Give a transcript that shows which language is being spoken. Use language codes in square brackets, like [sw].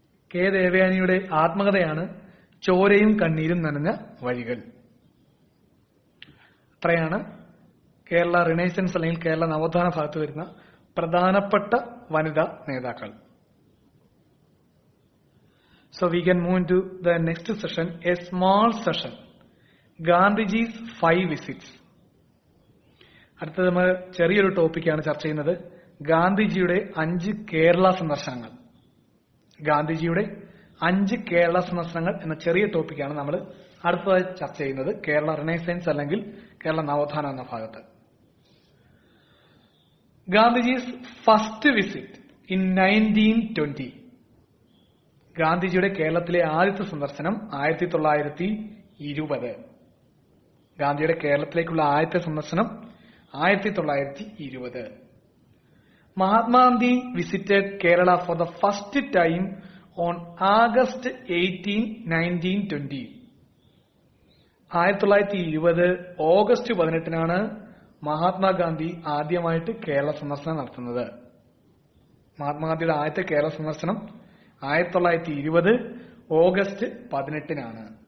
[ml] K ദേവയാനിയുടെ ആത്മകഥയാണ് ചോരയും കണ്ണീരും നനഞ്ഞ വഴികൾ. അത്രയാണ് കേരള റിനൈസൻസ് അല്ലെങ്കിൽ കേരള നവോത്ഥാന ഭാഗത്ത് വരുന്ന പ്രധാനപ്പെട്ട വനിതാ നേതാക്കൾ. [en] So we can move into the next session, a small session, Gandhiji's 5 visits. [ml] അടുത്തത് നമ്മൾ ചെറിയൊരു ടോപ്പിക്കാണ് ചർച്ച ചെയ്യുന്നത്, ഗാന്ധിജിയുടെ 5 കേരള സന്ദർശനങ്ങൾ. ഗാന്ധിജിയുടെ 5 കേരള സന്ദർശനങ്ങൾ എന്ന ചെറിയ ടോപ്പിക്കാണ് നമ്മൾ അടുത്തതായി ചർച്ച ചെയ്യുന്നത്, കേരള റിനൈസൻസ് അല്ലെങ്കിൽ കേരള നവോത്ഥാനം എന്ന ഭാഗത്ത്. [en] Gandhiji's first visit in 1920. [ml] ഗാന്ധിജിയുടെ കേരളത്തിലെ ആദ്യത്തെ സന്ദർശനം 1920. ഗാന്ധിയുടെ കേരളത്തിലേക്കുള്ള ആദ്യത്തെ സന്ദർശനം 1920. [en] Mahatma Gandhi visited Kerala for the first time on August 18, 1920. [ml] 1920 August 18 Mahatma Gandhi ആദ്യമായിട്ട് കേരള സന്ദർശനം നടത്തുന്നത്. മഹാത്മാഗാന്ധിയുടെ ആദ്യത്തെ കേരള സന്ദർശനം 1920 ഓഗസ്റ്റ് 18.